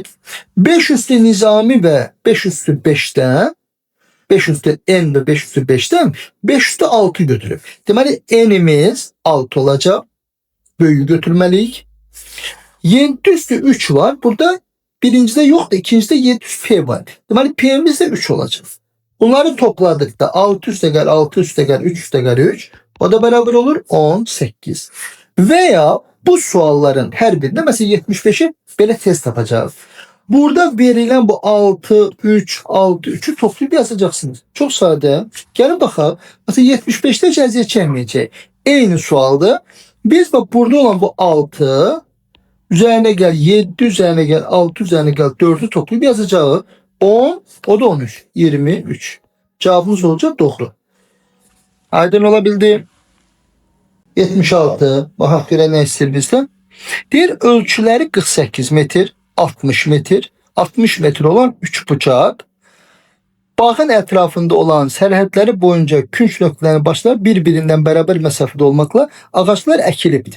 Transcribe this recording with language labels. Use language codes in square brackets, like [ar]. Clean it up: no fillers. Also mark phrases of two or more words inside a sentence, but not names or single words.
[tr] 5 üstü nizami ve 5 üstü 5'ten 5 üstü n ve 5 üstü 5'ten 5 üstü 6 götürüp. Deməli n'imiz 6 olacak. Böyüyü götürmeliyik. 7 üstü 3 var. Burada birincide yok da ikincide 7 üstü p var. Deməli p'miz de 3 olacak. [az] Bunları topladıkta 6 üstə gəl 6 üstə gəl 3 üstə gəl 3. [tr] O da beraber olur 18. Veya bu sualların her birinde mesela 75'i böyle test yapacağız. Burada verilen bu 6, 3, 6, 3'ü toplayıp yazacaksınız. Çok sade. Gelin bakalım. Mesela 75'te cəziyyət çəkməyəcək. Eyni sualda biz bak burada olan bu 6 üzerine gel 7 üzerine gel 6 üzerine gel 4'ü toplayıp yazacağız. 10 o da 13. 23. Cevabımız olacak doğru. [az] Aydın olabildi. 76. Baxaq görə nə istəyir bizdən? Deyir ölçüləri 48 metr, 60 metr, 60 metr olan 3 bucaq. Bağın ətrafında olan sərhədləri boyunca künc nöqtələrin başları bir-birindən bərabər məsafədə olmaqla ağaclar əkilibdir.